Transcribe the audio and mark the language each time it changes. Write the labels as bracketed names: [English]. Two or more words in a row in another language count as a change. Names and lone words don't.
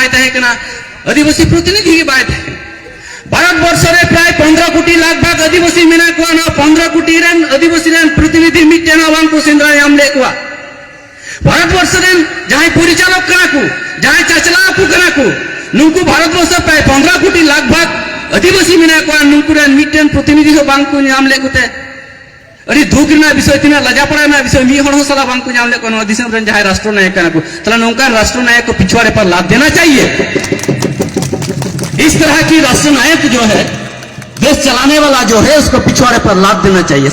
[Santali] तहे कना आदिवासी प्रतिनिधि की बाय तहे भारत वर्ष रे प्राय 15 कोटी लगभग आदिवासी मेना को ना 15 कोटी रेन आदिवासी रेन प्रतिनिधि मिटेना वांग को सिंद्रा याम लेकवा भारत वर्ष रेन जहां परिचालक कना को जहां चचला को कना को नुंकु भारत वर्ष प्राय 15 कोटी लगभग आदिवासी मेना को नुंकु रेन मिटेन प्रतिनिधि हो बांग को याम लेकुते अरे दुख ना विषय तिना लजापड़ा ना विषय मी हण सला बांग को याम लेको दिसम रेन जहां [Hindi] राष्ट्र नायक कना को तला नौका राष्ट्र नायक को पिछवाड़े पर लाद देना चाहिए। इस तरह की राष्ट्र नायक जो है देश चलाने वाला जो है उसको पिछवाड़े पर लाद देना चाहिए।